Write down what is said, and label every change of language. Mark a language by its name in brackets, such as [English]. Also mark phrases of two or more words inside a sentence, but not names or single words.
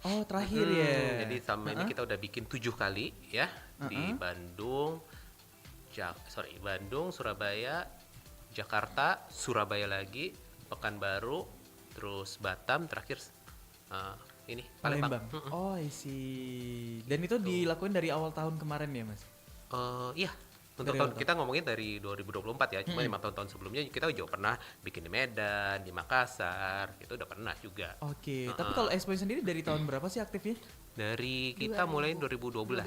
[Indonesian] Oh, terakhir ya. Jadi sama ini kita udah bikin 7 kali ya di Bandung, Bandung, Surabaya, Jakarta, Surabaya lagi, Pekanbaru, terus Batam, terakhir ini Palembang. [English] Oh, I see. [Indonesian] Dan itu dilakuin dari awal tahun kemarin ya, Mas? Iya. Untuk kita ngomongin dari 2024 ya. Cuma 5 tahun sebelumnya kita juga pernah bikin di Medan, di Makassar, itu udah pernah juga. Oke. Tapi kalau expo sendiri dari tahun berapa sih aktifnya? Dari kita mulai 2012.